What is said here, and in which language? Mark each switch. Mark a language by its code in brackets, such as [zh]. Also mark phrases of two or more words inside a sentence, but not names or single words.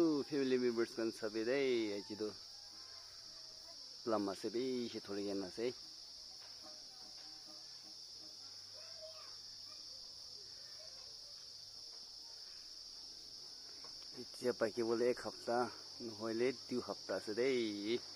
[en] family members [nag] kan sabi day ajido lama sebi shi thori gen ase itia paki bole ek hafta nohoile 2 hafta ase dei